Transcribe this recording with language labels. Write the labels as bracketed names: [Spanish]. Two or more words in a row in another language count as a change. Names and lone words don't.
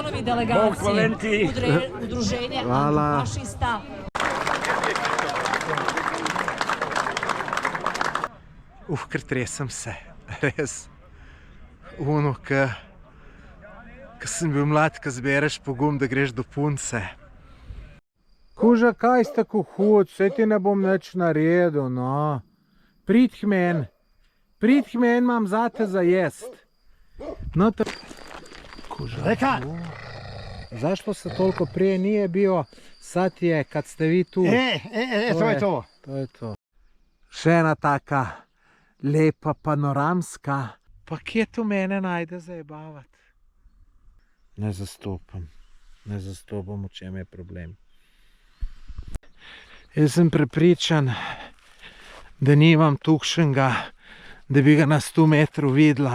[Bosnian] članovi delegacije udruženja antifašista. [Slovenian] Kar tresem se, res. Ono, ko sem bil mlad, ko zbereš pogum, da greš do punce. Kuža, kaj si tako hud, saj ti ne bom nič naredil, no. Prid k meni, imam zate za jest. No, kuža, [Bosnian] zašto se toliko prije nije bio, sad je, kad ste vi tu. To je to. To je to. [Slovenian] Še ena taka lepa panoramska. Pa kje tu mene najde zajebavati? Ne zastopam, v čem je problem. Jaz sem prepričan, da nimam tukšnega, da bi ga na 100 metrov videla.